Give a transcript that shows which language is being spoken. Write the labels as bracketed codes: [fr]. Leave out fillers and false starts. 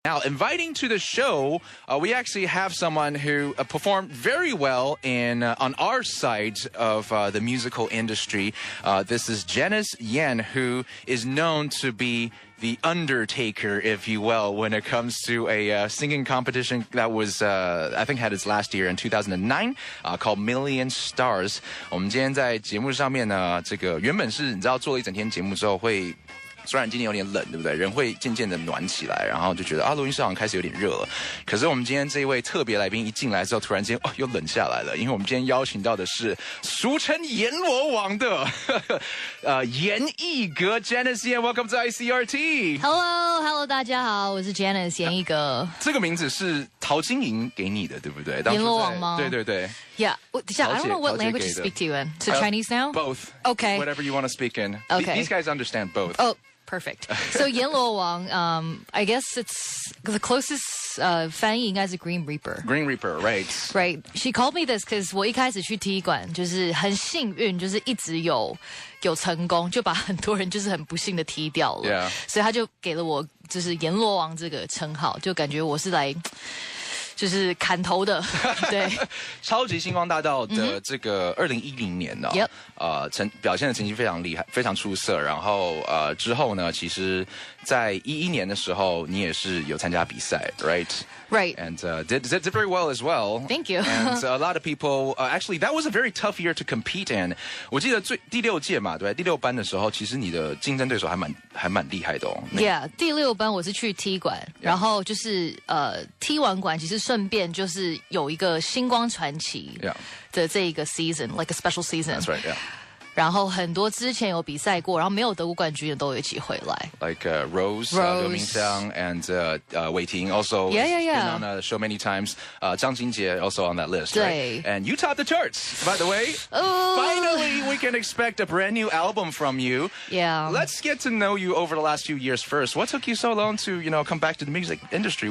[en] Now, inviting to the show, we actually have someone who performed very well on our side of the musical industry. This is Janice Yan, who is known to be the undertaker, if you will, when it comes to a singing competition that was, I think, had its last year in 2009, called Million Stars. [zh] 我们今天在节目上面呢，这个原本是你知道做了一整天节目之后会。虽然今天有点冷，对不对？人会渐渐的暖起来，然后就觉得录音室好像开始有点热了。可是我们今天这一位特别来宾一进来之后，突然间又冷下来了，因为我们今天邀请到的是俗称阎罗王的閻奕格 Janice， [en] Welcome to ICRT。Hello， [zh] 大家好，我是 Janice 閻奕格。这个名字是陶晶莹给你的，对不对？阎罗王吗？对对对。 [en] Yeah. I don't know what language to speak to you in. So Chinese now? Both. Okay. Whatever you want to speak in. Okay. These guys understand both. Oh, perfect. So 阎罗王, I guess it's the closest [zh] 翻译应该是 [en] Green Reaper. Green Reaper, right. Right. She called me this because [zh] 我一开始去踢馆就是很幸运，就是一直有成功，就把很多人就是很不幸的踢掉了。 [en] Yeah. [zh] 所以他就给了我就是阎罗王这个称号，就感觉我是来。就是砍头的，对。超级星光大道的这个2010年呢，表现的成绩非常厉害，非常出色。然后之后呢，其实在2011年的时候，你也是有参加比赛 ， [en] right？Right. And did very well as well. Thank you. And a lot of people actually that was a very tough year to compete in. [zh] 我记得第6届嘛，对，第6班的时候，其实你的竞争对手还蛮厉害的哦。 Yeah， 第6班我是去踢馆，然后就是踢完馆，其实顺便就是有一个星光传奇的这一个 season， [en] like a special season. That's right. Yeah. [zh] 然后很多之前有比赛过，然后没有得过冠军的都有一起回来。 [en] Like Rose, 刘明湘 and Wei Ting also been on the show many times. 张金杰 also on that list, right? And you topped the charts, by the way. Finally, we can expect a brand new album from you. Yeah. Let's get to know you over the last few years first. What took you so long to, come back to the music industry?